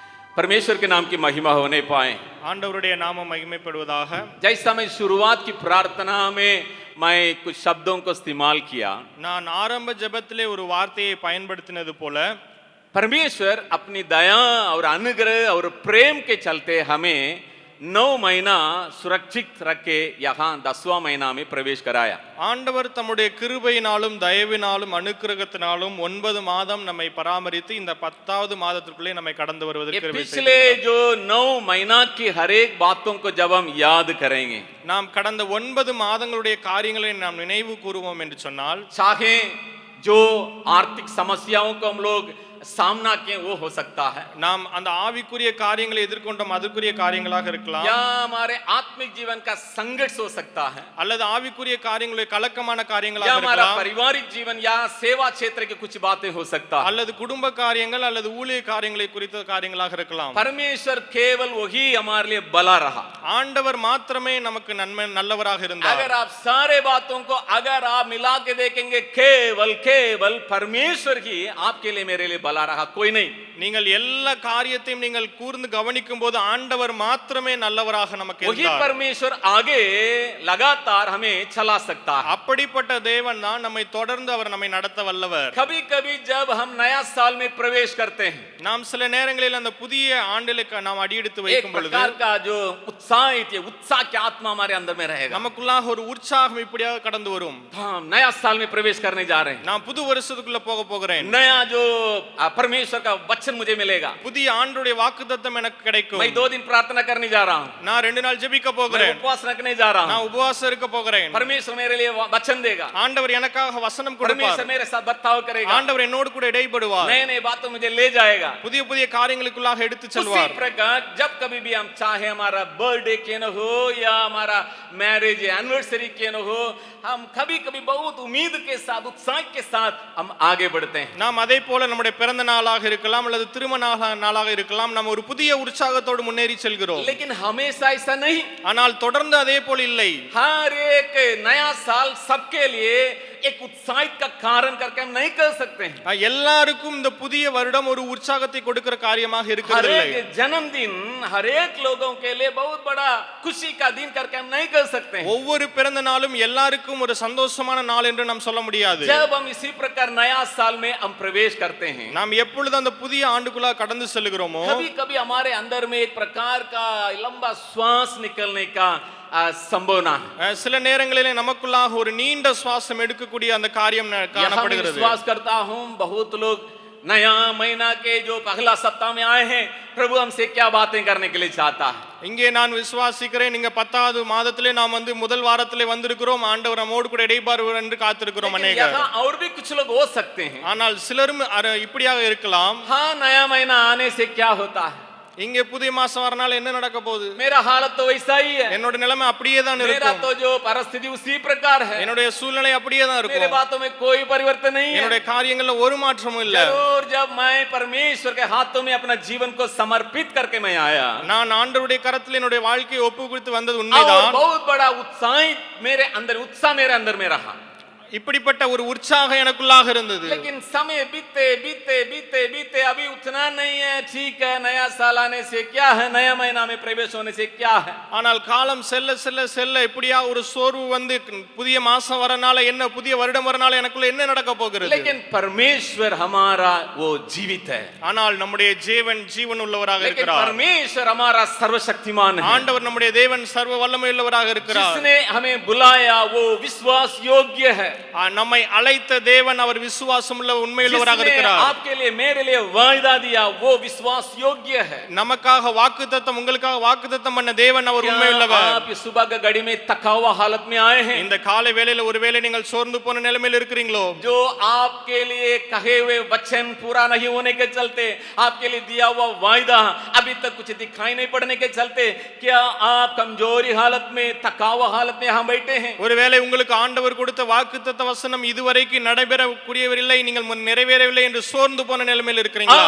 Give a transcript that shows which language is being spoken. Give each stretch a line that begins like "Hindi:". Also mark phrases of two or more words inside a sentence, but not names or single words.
Hindi: परमेश्वर के नाम की महिमा होने पाए।
Tamil: ஆண்டவருடைய நாமம் மகிமைப்படுவதாக.
Hindi: जैसा मैं शुरुआत की प्रार्थना में मैं कुछ शब्दों को इस्तेमाल किया,
Tamil: நான் ஆரம்ப ஜெபத்திலே ஒரு வார்த்தையை பயன்படுத்தினது போல
Hindi: परमेश्वर अपनी दया और अनुग्रह और प्रेम के चलते हमें 9 महीना सुरक्षित रख के यहाँ 10वां महीना में प्रवेश कराया।
Tamil: ஆண்டவர் தம்முடைய கிருபையினாலும் தயவினாலும் அனுக்கிரகத்தினாலும் 9 மாதம் நம்மை பராமரித்து இந்த 10வது மாதத்திற்குள்ளே நம்மை கடந்து வருவதற்கு கிருபை செய்தார்.
Hindi: पिछले जो 9 महीना की हर एक बातों को जब हम याद करेंगे,
Tamil: நாம் கடந்த 9 மாதங்களுடைய காரியங்களை நாம் நினைவு கூறுவோம் என்று சொன்னால்,
Hindi: चाहे जो आर्थिक समस्याओं को हम लोग सामना किए वो हो सकता है,
Tamil: நாம் அந்த ஆவிக்குரிய காரியங்களை எதிர்கொண்டோம் அதற்குரிய காரியங்களாக இருக்கலாம்,
Hindi: या हमारे आत्मिक जीवन का संघर्ष हो सकता है,
Tamil: அல்லது ஆவிக்குரிய காரியங்களுடைய கலக்கமான
Hindi: या
Tamil: காரியங்களாக
Hindi: हमारा
Tamil: இருக்கலாம்,
Hindi: पारिवारिक जीवन या सेवा क्षेत्र की कुछ बातें हो सकता है।
Tamil: அல்லது குடும்ப காரியங்கள் அல்லது ஊழிய காரியங்களை குறித்த காரியங்களாக இருக்கலாம்.
Hindi: परमेश्वर केवल वही हमारे लिए भला रहा।
Tamil: ஆண்டவர் மாத்திரமே நமக்கு நல்லவராக இருந்தார்.
Hindi: अगर आप सारे बातों को अगर आप मिला के देखेंगे, केवल केवल परमेश्वर ही आपके लिए मेरे लिए भला रहा, कोई नहीं।
Tamil: நீங்கள் எல்லா காரியத்தையும் நீங்கள் கூர்ந்து கவனிக்கும் போது ஆண்டவர் மாத்திரமே நல்லவராக நமக்கு
Hindi: वही
Tamil: இருந்தார்.
Hindi: परमेश्वर आगे लगातार हमें चला सकता है।
Tamil: அப்படிப்பட்ட தேவன் தான் நம்மை தொடர்ந்து அவர் நம்மை நடத்த வல்லவர்.
Hindi: कभी कभी जब हम नया साल में प्रवेश करते हैं,
Tamil: நாம் சில நேரங்களில் அந்த புதிய ஆண்டிலுக்கு நாம் அடியெடுத்து
Hindi: एक
Tamil: வைக்கும் பொழுது
Hindi: प्रकार का जो उत्साह की आत्मा हमारे अंदर में रहेगा।
Tamil: நமக்குள்ளாக ஒரு உற்சாகம் இப்படியாக கடந்து வரும்.
Hindi: हम नया साल में प्रवेश करने जा रहे हैं,
Tamil: நான் புது வருஷத்துக்குள்ள போக போகிறேன்.
Hindi: नया जो परमेश्वर का वचन मुझे मिलेगा,
Tamil: புதிய ஆண்டுடைய வாக்குத்தத்தம் எனக்கு கிடைக்கும்.
Hindi: मैं 2 दिन प्रार्थना करने जा रहा हूँ,
Tamil: நான் 2 நாள் ஜெபிக்க
Hindi: मैं
Tamil: போகிறேன்.
Hindi: उपवास रखने जा रहा हूँ,
Tamil: நான் உபவாசம் இருக்க போகிறேன்.
Hindi: परमेश्वर मेरे लिए वचन देगा,
Tamil: ஆண்டவர் எனக்காக வசனம் கொடுப்பார்.
Hindi: परमेश्वर मेरे साथ बर्ताव करेगा,
Tamil: ஆண்டவர் என்னோடு கூட இடைப்படுவார்.
Hindi: नए नए बातों मुझे ले जाएगा।
Tamil: புதிய புதிய காரியங்களுக்குள்ளாக எடுத்து
Hindi: उसी
Tamil: செல்வார்.
Hindi: प्रकार जब कभी भी हम चाहे हमारा बर्थडे क्यों न हो या हमारा
English: marriage anniversary
Hindi: क्यों न हो, हम कभी कभी बहुत उम्मीद के साथ उत्साह के साथ हम आगे बढ़ते हैं।
Tamil: நாம் அதே போல நம்முடைய பிறந்த நாளாக இருக்கலாம் அல்லது திருமண நாளாக இருக்கலாம், நாம் ஒரு புதிய உற்சாகத்தோடு முன்னேறி செல்கிறோம்.
Hindi: लेकिन हमेशा ऐसा नहीं।
Tamil: ஆனால் தொடர்ந்து அதே போல இல்லை.
Hindi: हर एक नया साल सबके लिए एक उत्साहित का कारण करके हम नहीं कर सकते हैं।
Tamil: எல்லாருக்கும் இந்த புதிய வருடம் ஒரு உற்சாகத்தை கொடுக்கிற காரியமாக
Hindi: हर
Tamil: இருக்கிறதில்லை.
Hindi: एक जन्मदिन हर एक लोगों के लिए बहुत बड़ा खुशी का दिन करके हम नहीं कर सकते हैं।
Tamil: ஒவ்வொரு பிறந்த நாளும் எல்லாருக்கும் ஒரு சந்தோஷமான நாள் என்று நாம் சொல்ல முடியாது.
Hindi: जब हम इसी प्रकार नया साल में हम प्रवेश करते हैं,
Tamil: நாம் எப்பொழுது அந்த புதிய ஆண்டுக்குள்ள கடந்து செல்கிறோமோ,
Hindi: कभी कभी हमारे अंदर में एक प्रकार का लंबा श्वास निकलने का संभावना है।
Tamil: சில நேரங்களிலே நமக்குள்ளாக ஒரு நீண்ட சுவாசம் எடுக்கக்கூடிய அந்த காரியம் காணப்படுகிறது.
Hindi: विश्वास करता हूं बहुत लोग नया महीना के जो पहला सप्ताह में आए हैं, प्रभु हमसे क्या बातें करने के लिए चाहता है।
Tamil: இங்கே நான் விசுவாசிக்கிறேன், நீங்க 10வது மாதத்திலே நாம் முதல் வாரத்திலே வந்திருக்கிறோம், ஆண்டவர் நம்மோடு கூட இடைப்பாருவார் என்று காத்திருக்கிறோம் அநேகர்.
Hindi: यहाँ और भी कुछ लोग हो सकते हैं,
Tamil: ஆனால் சிலரும் இப்படியாக இருக்கலாம்.
Hindi: हाँ नया महीना आने से क्या होता है,
Tamil: இங்கே புதிய மாசம் வரனால என்ன நடக்க போகுது,
Hindi: मेरा हालत तो वैसा ही है,
Tamil: என்னோட நிலைமை அப்படியே தான்
Hindi: मेरा
Tamil: இருக்கும்,
Hindi: तो जो परिस्थिति उसी प्रकार है,
Tamil: என்னுடைய சூழ்நிலை அப்படியே தான்
Hindi: मेरे
Tamil: இருக்கும்,
Hindi: बातों में कोई परिवर्तन नहीं है।
Tamil: என்னுடைய காரியங்கள்ல ஒரு மாற்றமும் இல்ல.
Hindi: जरूर जब मैं परमेश्वर के हाथों में अपना जीवन को समर्पित करके मैं आया,
Tamil: நான் ஆண்டவருடைய கரத்தில் என்னுடைய வாழ்க்கையை ஒப்பு கொடுத்து வந்தது
Hindi: और
Tamil: உண்மைதான்.
Hindi: बहुत बड़ा उत्साह मेरे अंदर में रहा,
Tamil: இப்படிப்பட்ட ஒரு உற்சாகம் எனக்குள்ளாக இருந்தது.
Hindi: लेकिन समय बीते बीते बीते बीते अभी उतना नहीं है। ठीक है, नया साल आने से क्या है, नया महीना में प्रवेश होने से क्या है,
Tamil: ஆனால் காலம் செல்ல செல்ல செல்ல இப்படியா ஒரு சோர்வு வந்து புதிய மாசம் வரனால என்ன, புதிய வருடம் வரனால எனக்குள்ள என்ன நடக்க போகிறது.
Hindi: लेकिन परमेश्वर हमारा वो जीवित है,
Tamil: ஆனால் நம்முடைய தேவன் ஜீவன் உள்ளவராக
Hindi: लेकिन
Tamil: இருக்கிறார்.
Hindi: परमेश्वर हमारा सर्वशक्तिमान है।
Tamil: ஆண்டவர் நம்முடைய தேவன் சர்வ வல்லமை உள்ளவராக இருக்கிறார்.
Hindi: जिसने हमें बुलाया वो विश्वास योग्य है,
Tamil: நம்மை அழைத்த தேவன் அவர் விசுவாசம் உள்ள உண்மை உள்ளவராக இருக்கிறார்.
Hindi: आपके लिए मेरे लिए वायदा दिया वो विश्वास योग्य है।
Tamil: நமக்காக வாக்குத்தத்தம், உங்களுக்காக வாக்குத்தத்தம் பண்ண தேவன் அவர் உண்மை உள்ளவர்.
Hindi: आप इस सुबह का घड़ी में थका हुआ हालत में आए हैं,
Tamil: இந்த காலை வேளையில ஒருவேளை நீங்கள் சோர்ந்து போன நிலைமையில் இருக்கிறீங்களோ,
Hindi: जो आपके लिए कहे हुए वचन पूरा नहीं होने के चलते, आपके लिए दिया हुआ वायदा अभी तक कुछ दिखाई नहीं पड़ने के चलते, क्या आप कमजोरी हालत में, थका हुआ हालत में यहाँ बैठे हैं?
Tamil: ஒருவேளை உங்களுக்கு ஆண்டவர் கொடுத்த வாக்குத்தத்த வசனம் இதுவரைக்கும் நடைபெறக்கூடியவில்லை, நீங்கள் நிறைவேறவில்லை என்று சோர்ந்து போன நிலைமையில் இருக்கிறீங்களா?